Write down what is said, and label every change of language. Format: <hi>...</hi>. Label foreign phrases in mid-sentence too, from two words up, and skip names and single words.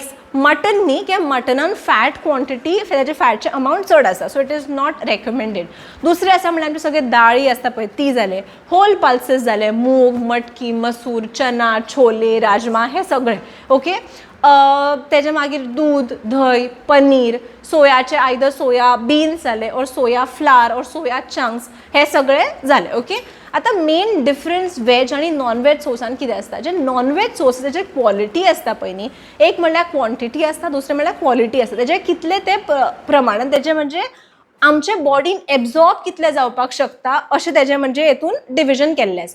<kok>मटन न्ही कित्याक मटनान</kok> <en>fat quantity</en> <kok>तेजे फॅटचे अमावंट चड आसा</kok> <en>so it is not recommended.</en> <kok>दुसरे आसा म्हणल्यार आमचे सगळे दाळी आसता पळय ती जाले,</kok> <en>whole pulses</en> <kok>जाले, मूग, मटकी, मसूर, चना, छोले, राजमा हे सगळे. ओके तेजे मागीर दूध, धंय, पनीर, सोयाचे</kok> <en>either soya beans</en> <kok>जाले और</kok> <en>soya flour</en> <kok>और</kok> <en>soya chunks</en> <kok>हे सगळे जाले. ओके आता</kok> <en>main difference veg</en> <kok>आणि</kok> <en>non veg</en> <kok>सोर्सान कितें आसता? जे</kok> <en>non veg source</en> <kok>तेजे क्वॉलिटी आसता पळय न्ही एक म्हणल्यार क्वॉन्टिटी आसता, दुसरें म्हणल्यार क्वॉलिटी आसता. तेजे कितले ते प्रमाणात तेजे म्हणजे आमचे बॉडीन एब्झॉर्ब कितले जावपाक शकता अशें तेजें म्हणजे हेतून डिविजन केल्लें आसा.</kok>